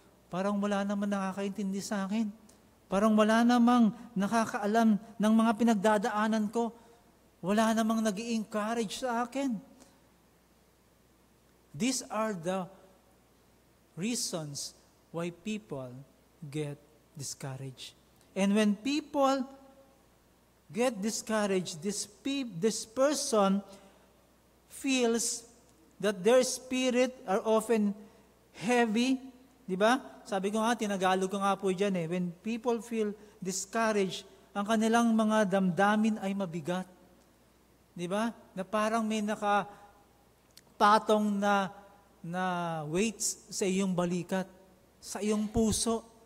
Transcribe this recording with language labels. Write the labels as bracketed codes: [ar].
[tl] Parang wala naman nakakaintindi sa akin. Parang wala namang nakakaalam ng mga pinagdadaanan ko. Wala namang nag-i-encourage sa akin. [en] These are the reasons why people get discouraged. And when people get discouraged, this person feels that their spirit are often heavy. [tl] Di ba? Sabi ko nga, tinagalog ko nga po dyan [en] when people feel discouraged, [tl] ang kanilang mga damdamin ay mabigat. Di ba? Na parang may nakapatong na weights sa iyong balikat, sa iyong puso.